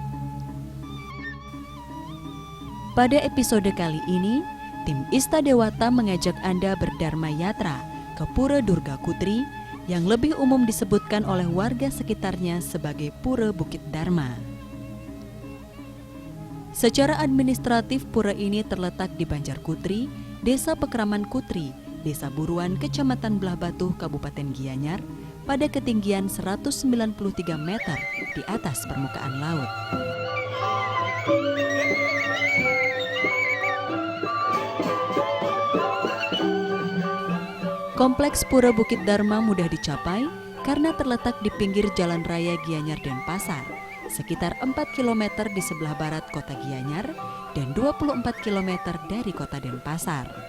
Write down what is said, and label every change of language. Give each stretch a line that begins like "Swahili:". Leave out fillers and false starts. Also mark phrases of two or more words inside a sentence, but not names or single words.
Indonesian: Pada episode kali ini, tim Ista Dewata mengajak Anda berdharma yatra ke Pura Durga Kutri yang lebih umum disebutkan oleh warga sekitarnya sebagai Pura Bukit Dharma. Secara administratif, pura ini terletak di Banjar Kutri, Desa Pekraman Kutri, Desa Buruan, Kecamatan Belah Batuh, Kabupaten Gianyar, pada ketinggian 193 meter di atas permukaan laut. Kompleks Pura Bukit Dharma mudah dicapai karena terletak di pinggir Jalan Raya Gianyar Denpasar, sekitar 4 km di sebelah barat kota Gianyar dan 24 km dari kota Denpasar.